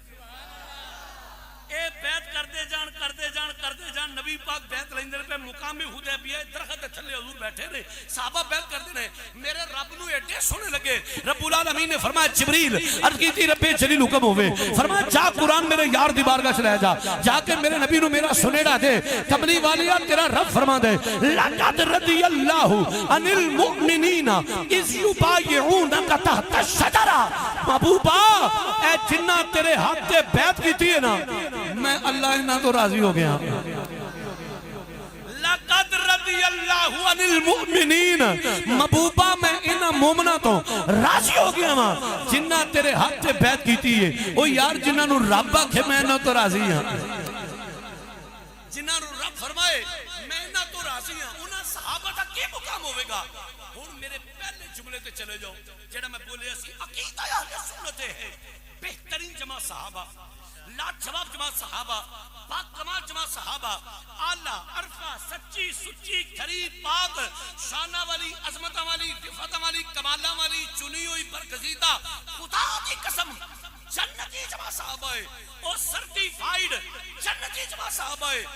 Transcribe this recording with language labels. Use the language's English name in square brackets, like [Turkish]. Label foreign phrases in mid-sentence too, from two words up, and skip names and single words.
[Punjabi] اے بیعت کرتے جان کرتے جان کرتے جان. نبی پاک بیعت لیندے پہ مقام حدیبیہ درخت دے تھلے حضور بیٹھے نے صحابہ بیعت کرتے نے میرے رب نو ایڈے سونے لگے. رب العالمین نے فرمایا جبریل عرض کی تھی رب جلیل حکم ہوئے فرمایا جا قرآن میرے یار دی بارگاہ چلے جا جا کے میرے نبی نو میرا سنیڑا دے. کملی والیا تیرا رب فرما دے [Arabic] لقد رضی اللہ عن المؤمنین اذ یبایعونک تحت الشجرہ. [Punjabi] محبوبا اے جنہ تیرے ہاتھ تے بیعت کی ہے نا میں اللہ انہاں تو راضی ہو گیا. [Arabic] لقد رضی اللہ عن المؤمنین [Punjabi] محبوبہ میں انہاں مومنہ تو راضی ہو گیا ہاں جنہ تیرے ہاتھ سے بیعت کیتی ہے. او یار جنہاں نو رب آکھے میں انہاں تو راضی ہاں. جنہاں نو رب فرمائے میں انہاں تو راضی ہاں انہاں صحابہ دا کی مقام ہوئے گا. ہن میرے پہلے جملے تے چلے جاؤ جڑا میں بولیا سی عقیدہ اہل سنت ہے. بہترین جمع صحابہ لاجواب جماعت صحابہ پاک کمال جماعت صحابہ اعلیٰ عرفہ سچی سچی کھری پاک شانہ والی عظمتہ والی رفعتہ والی کمالہ والی چنی ہوئی برگزیدہ خدا کی قسم جنتی جماعت صحابہ ہے اور سرٹیفائیڈ جنتی جماعت صحابہ ہے.